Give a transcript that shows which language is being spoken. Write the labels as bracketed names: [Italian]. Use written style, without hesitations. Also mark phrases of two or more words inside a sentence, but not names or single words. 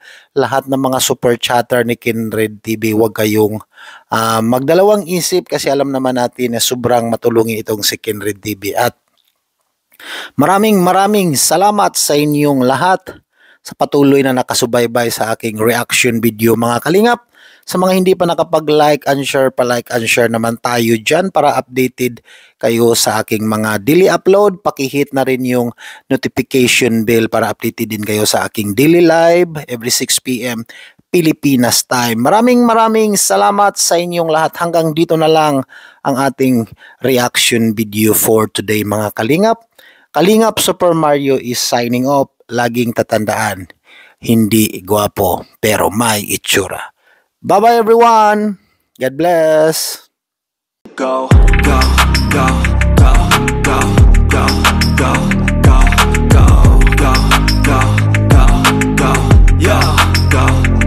[Filipino] Lahat ng mga [English] super chatter [Filipino] ni Kindred TV, huwag kayong magdalawang isip kasi alam naman natin na sobrang matulungin itong si Kindred TV. At maraming salamat sa inyong lahat sa patuloy na nakasubaybay sa aking [English] reaction video [Filipino] mga kalingap. Sa mga hindi pa nakapag- [English] like and share, [Filipino] pa- [English] like and share [Filipino] naman tayo dyan para updated kayo sa aking mga [English] daily upload. [Filipino] Pakihit na rin yung [English] notification bell [Filipino] para updated din kayo sa aking [English] daily live every 6 p.m. [Filipino] Pilipinas time. Maraming salamat sa inyong lahat. Hanggang dito na lang ang ating [English] reaction video for today [Filipino] mga kalingap. [English] Kalingap Super Mario is signing off. [Filipino] Laging tatandaan, hindi gwapo pero may itsura. [English] Bye-bye everyone. God bless. Go, go, go, go, go, go, go, go, go, go, go, go, go, yeah, go.